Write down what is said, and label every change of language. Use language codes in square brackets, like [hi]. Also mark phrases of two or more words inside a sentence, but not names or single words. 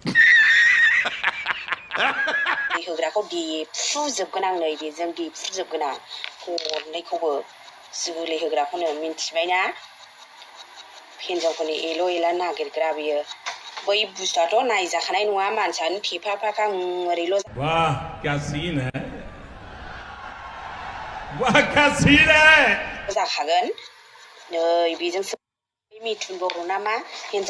[brx] होग्राखौ देफ्रुजोबगोन आं नै बेजों देफ्रुजोबगोन आं गरनैखौबो जोलै होग्राखौनो मिन्थिबायना हिनजावफोरनि एल' एला नागिरग्रा बियो बै बुस्थुआथ' नायजाखानाय नङा मानसियानो थेफाफाखा ओरैल' [hi] वाह क्या सीन है वाह क्या सीन है [brx] जाखागोन नै बेजोंसो मिथुन बर' नामा